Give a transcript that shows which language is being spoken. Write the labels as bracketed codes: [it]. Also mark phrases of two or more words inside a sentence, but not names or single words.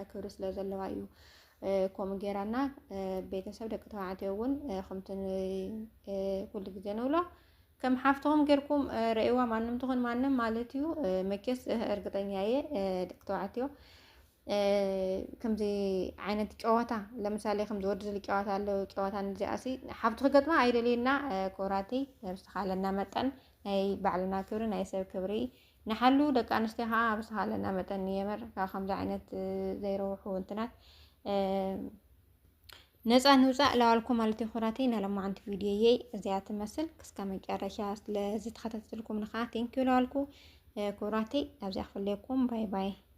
[ti] ክብሪ ስለ ዘለዋ እዩ ከምኡ ጌራና ቤተሰብ ደቂ ተባዕትዮ እውን ከምቲ ኩሉ ግዜ ንብሎ ከም ሓፍትኩም ጌርኩም ርኢዋ ማንም ትኹን ማንም ማለት እዩ መኬስ እርግጠኛ እየ ደቂ ተባዕትዮ ከምዚ ዓይነት ጨዋታ ለምሳሌ ከምዚ ወዲ ዝል ጨዋታ አለው ጨዋታ ንዚኣሲ ሓፍቲ ክገጥማ ኣይደልየና ኮራቲ ብዝተኻለና መጠን ናይ ባዕልና ክብሪ ናይ ሰብ ክብሪ ንሓሉ ደቂ ኣንስትዮ ከዓ ብዝተኻለና መጠን የመር ከምዚ ዓይነት ዘይረውሑ እንትናት ነፃ ንውፃእ ለዋልኩም ማለት እዩ ኮራቲ ናለማዓንቲ ቪድዮ እዚኣ ትመስል ክስካ መጨረሻ ስለዚ ተኸታተልኩም ንኻ ቴንኪዩ ለዋልኩ ኮራቲ ኣብዚኣ ክፍለየኩም [en] bye bye